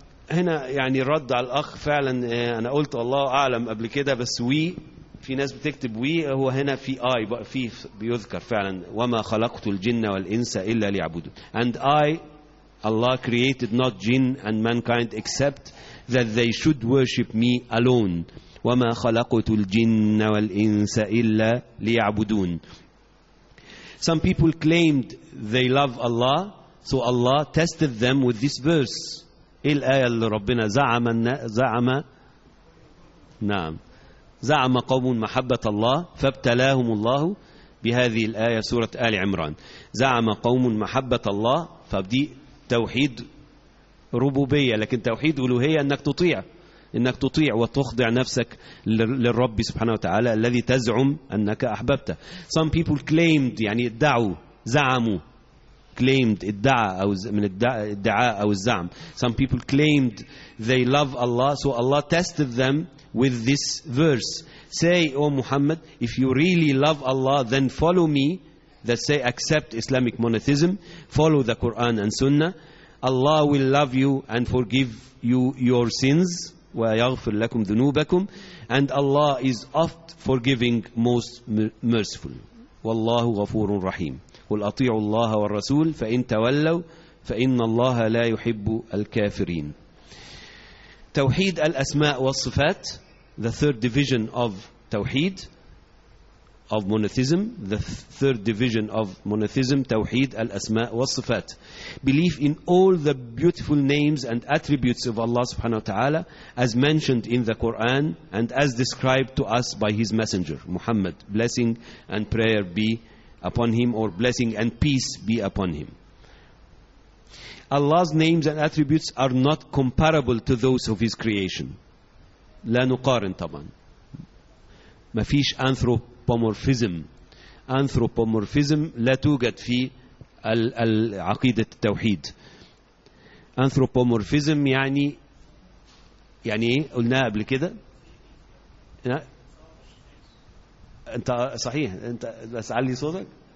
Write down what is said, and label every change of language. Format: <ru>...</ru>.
<ar>هنا يعني رد على الأخ, فعلا أنا قلت الله أعلم قبل كده, بس we, في ناس بتكتب we, هو هنا في I في بيذكر فعلا, وما خلقت الجن والإنس إلا ليعبدون.</ar> <en>And I, Allah created not jinn and mankind except that they should worship me alone.</en> <ar>وما خلقت الجن والإنس إلا ليعبدون.</ar> <en>Some people claimed they love Allah. So Allah tested them with this verse.</en> <ar>إيه الآية اللي ربنا زعم زعم نعم زعم قوم محبة الله فابتلاهم الله بهذه الآية سورة آل عمران. زعم قوم محبة الله, فدي توحيد ربوبية, لكن توحيد ألوهية أنك تطيع وتخضع نفسك للرب سبحانه وتعالى الذي تزعم أنك أحببته.</ar> <en>Some people claimed,</en> <ar>يعني ادعوا, زعموا,</ar> <en>claimed,</en> <ar>ادعى أو من الدعاء أو الزعم.</ar> <en>Some people claimed they love Allah, so Allah tested them with this verse. Say, O Muhammad, if you really love Allah, then follow me, that say, accept Islamic monotheism, follow the Quran and Sunnah. Allah will love you and forgive you your sins,</en> <ar>ويغفر لكم ذنوبكم,</ar> <en>and Allah is oft forgiving, most merciful.</en> <ar>والله غفور رحيم. قل أطيعوا الله والرسول فإن تولوا فإن الله لا يحب الكافرين. توحيد الأسماء والصفات,</ar> <en>the third division of</en> <ar>توحيد.</ar> <en>of monotheism, the third division of monotheism, Tawheed al-Asma wa-Sifat. Belief in all the beautiful names and attributes of Allah subhanahu wa ta'ala as mentioned in the Quran and as described to us by His Messenger, Muhammad. Blessing and prayer be upon him, or blessing and peace be upon him. Allah's names and attributes are not comparable to those of His creation.</en> <ar>لا نقارن طبعا. ما فيش anthropomorphism. Anthropomorphism لا توجد في العقيدة التوحيد. Anthropomorphism يعني ايه قلناها قبل كده؟ انت صحيح، انت بس علي صوتك.</ar>